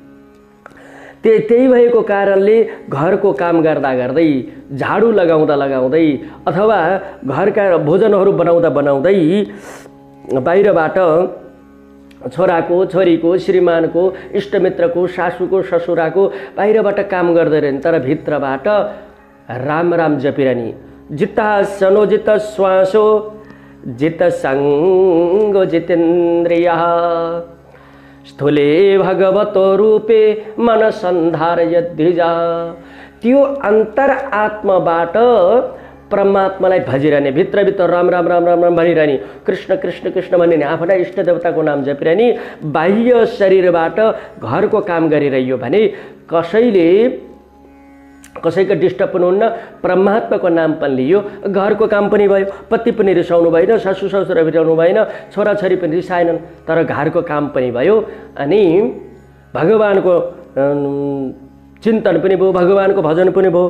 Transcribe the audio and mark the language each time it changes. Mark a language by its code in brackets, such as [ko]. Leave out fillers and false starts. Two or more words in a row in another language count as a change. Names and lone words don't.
[ne] त्यही भएको कारणले घरको काम गर्दा गर्दै, झाडु लगाउँदा लगाउँदै अथवा घरका भोजनहरू बनाउँदा बनाउँदै बाहिरबाट छोराको, छोरीको, श्रीमानको, इष्टमित्रको, सासूको, ससुराको बाहिरबाट काम गर्दैनन्, तर भित्रबाट राम राम जपिरहने। [sa] जिता सनो जित श्वासो जित सङ्गो जितेन्द्रिय स्थूले भगवतो रूपे मन सन्धारयद्धिजा। [ne] त्यो अन्तरात्माबाट परमात्मालाई भजिरहने, भित्रभित्र राम राम राम राम राम भनिरहने, कृष्ण कृष्ण कृष्ण भनिरहने, आफ्ना इष्ट देवताको नाम जपिरहने। बाह्य शरीरबाट घरको काम गरिरह्यो भने कसैको डिस्टर्ब पनि हुन्न, परमात्माको नाम पनि लियो, घरको काम पनि भयो, पति पनि रिसाउनु भएन, सासू ससुरा रिसाउनु भएन, छोराछोरी पनि रिसाएनन्, तर घरको काम पनि भयो अनि भगवानको चिन्तन पनि भयो, भगवानको भजन पनि भयो।